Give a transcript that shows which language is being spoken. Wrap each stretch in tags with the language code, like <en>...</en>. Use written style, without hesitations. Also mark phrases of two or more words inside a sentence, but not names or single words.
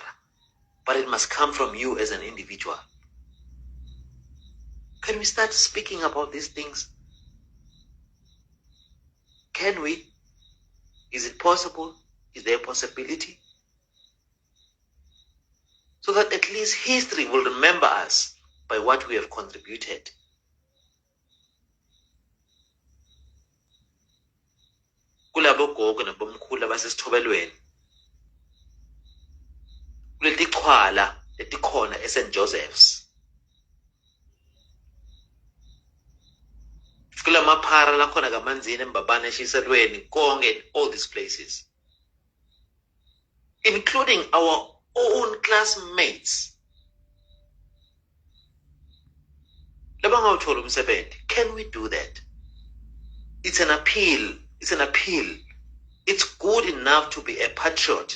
<en>But it must come from you as an individual. Can we start speaking about these things? Can we? Is it possible? Is there a possibility? So that at least history will remember us by what we have contributed.</en> <ss>Kulabo gogo nabomkhulu abasesithobelweni. Kuleti xhwala letikhona eSt. Joseph's. Kulamaphara lakhona kaManzini eMbabane eShiselweni, Konge,</ss> <en>all these places. Including our own classmates. Can we do that? It's an appeal. It's an appeal. It's good enough to be a patriot.</en>